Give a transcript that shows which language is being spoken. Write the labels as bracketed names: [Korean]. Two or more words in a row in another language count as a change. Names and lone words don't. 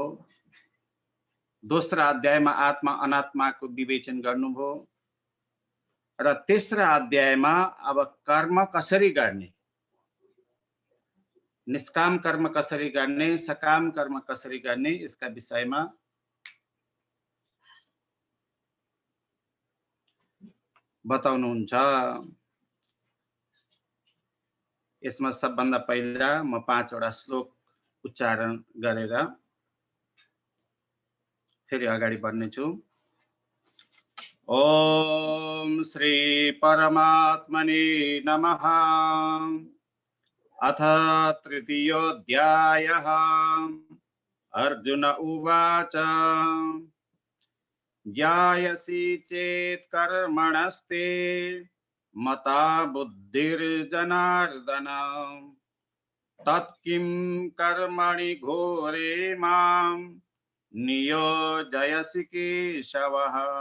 [Nepali] दोस्रो अध्यायमा आत्मा अनात्माको विवेचन गर्नुभयो र तेस्रो अध्यायमा अब कर्म कसरी गर्ने, निष्काम कर्म कसरी गर्ने, सकाम कर्म कसरी गर्ने, यसका विषयमा बताउनुहुन्छ। यसमा सबभन्दा पहिला म 5 वटा श्लोक उच्चारण गरेर फेरि अगाडि बढ्नेछु। [Sanskrit] ओम श्री परमात्मने नमः। अथ तृतीयोऽध्यायः। अर्जुन उवाच ज्ञायसि चेत् कर्मणस्ते मता बुद्धिर्जनार्दन तत्किं कर्मणि घोरे मां नियोजयसि केशवः।